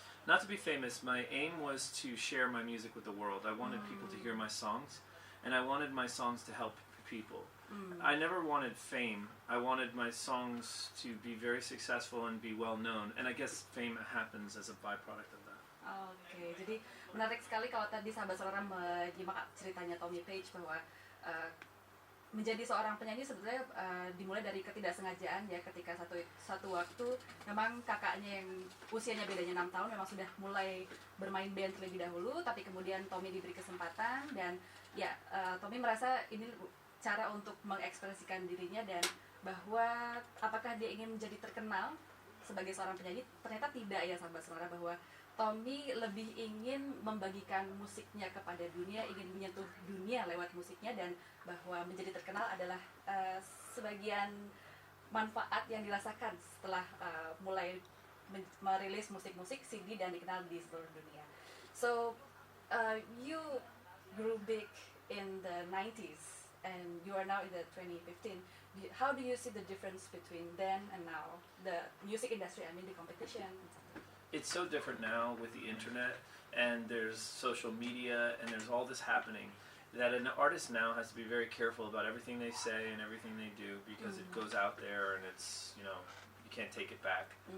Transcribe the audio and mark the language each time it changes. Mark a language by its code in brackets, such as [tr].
[en] Not to be famous, my aim was to share my music with the world. I wanted people to hear my songs, and I wanted my songs to help people. I never wanted fame. I wanted my songs to be very successful and be well known, and I guess fame happens as a byproduct of that. [id] Oke, jadi menarik sekali kalau tadi sahabat Sonora menyimak ceritanya Tommy Page bahwa menjadi seorang penyanyi sebetulnya dimulai dari ketidaksengajaan ya, ketika satu waktu memang kakaknya yang usianya bedanya 6 tahun memang sudah mulai bermain band terlebih dahulu, tapi kemudian Tommy diberi kesempatan, dan ya Tommy merasa ini cara untuk mengekspresikan dirinya, dan bahwa apakah dia ingin menjadi terkenal sebagai seorang penyanyi, ternyata tidak ya sahabat Sonora, bahwa Tommy lebih ingin membagikan musiknya kepada dunia, ingin menyentuh dunia lewat musiknya, dan bahwa menjadi terkenal adalah sebagian manfaat yang dirasakan setelah mulai merilis musik-musik CD dan dikenal di seluruh dunia. [en] So you grew big in the 90s and you are now in the 2015. How do you see the difference between then and now? The music industry, I mean the competition. It's so different now with the internet, and there's social media, and there's all this happening, that an artist now has to be very careful about everything they say and everything they do, because it goes out there and it's, you can't take it back.